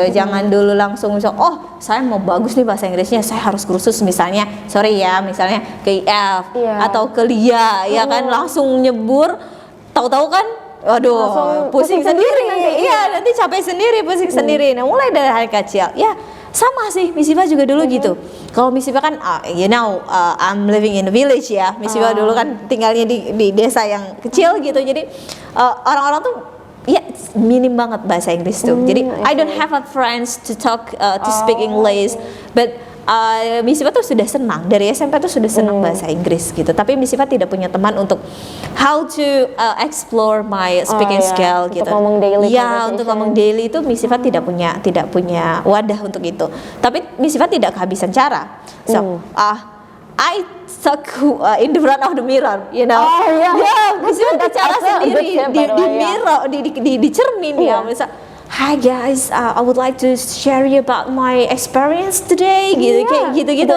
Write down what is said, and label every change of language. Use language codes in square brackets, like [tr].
[id] Jangan dulu langsung saya mau bagus nih bahasa Inggrisnya, saya harus kursus misalnya, misalnya ke IF atau ke LIA ya kan, langsung nyebur, tahu-tahu kan waduh pusing sendiri nanti. Nanti capek sendiri, pusing sendiri. Nah mulai dari hari kecil ya sama sih. Miss Iva juga dulu gitu. Kalau [en] Miss Iva kan I'm living in a village ya. [id] Miss Iva dulu kan tinggalnya di desa yang kecil gitu. Jadi orang-orang tuh minim banget bahasa Inggris tuh. [en] Jadi I don't have a friends to talk to speak English, but [id] Miss Iva tuh sudah senang dari SMP tuh sudah senang bahasa Inggris gitu. Tapi Miss Iva tidak punya teman untuk [en] how to explore my speaking skill [id] gitu. Untuk ngomong daily. Untuk ngomong daily itu Miss Iva tidak punya wadah untuk itu. Tapi Miss Iva tidak kehabisan cara. [en] So I stuck in the front of the mirror, you know. [id] Miss Iva bicara sendiri di mirror, di cermin ya. Misal, [en] hi guys, I would like to share you about my experience today, [id] kayak gitu.